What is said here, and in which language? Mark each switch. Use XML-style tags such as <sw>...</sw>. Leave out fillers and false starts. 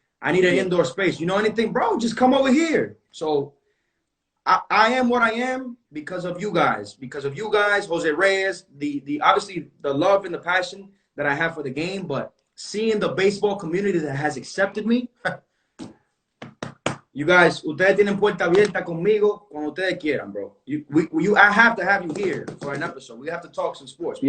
<en>I need an indoor space. You know anything, bro? Just come over here. So I am what I am because of you guys. Because of you guys, Jose Reyes, the obviously the love and the passion that I have for the game, but seeing the baseball community that has accepted me. You guys,</en> <es>ustedes tienen puerta abierta conmigo cuando ustedes quieran, bro.</es> <en>I have to have you here for an episode. We have to talk some sports, bro.</en>